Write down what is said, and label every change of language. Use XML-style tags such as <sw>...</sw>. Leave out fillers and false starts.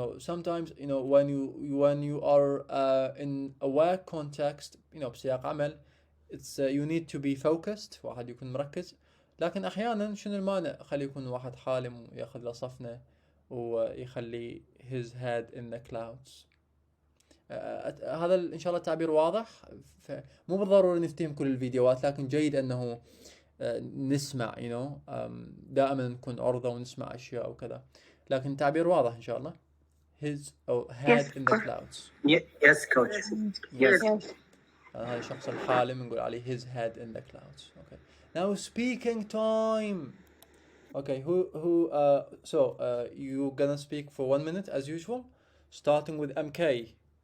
<en>Sometimes, when you are in a work context,</en> <ar>بسياق عمل,</ar> <en>it's you need to be focused.</en> <ar>واحد يكون مركز. لكن أحيانا شنو المانع؟ خلي يكون واحد حالم وياخذ له صفنة ويخلي</ar> <en>his head in the clouds.</en> <ar>هذا إن شاء الله التعبير واضح. مو بالضرورة نفتهم كل الفيديوهات، لكن جيد أنه نسمع دائما نكون عرضة ونسمع أشياء وكذا، لكن التعبير واضح إن شاء الله.</ar> <en>his head in the clouds. Yes, coach. Yes.</en> <ar>هذا الشخص الحالم نقول عليه</ar> <en>his head in the clouds.</en> <ar>Okay.</ar> <en>Now speaking time. Okay, so you gonna speak for 1 minute as usual, starting with MK.</en>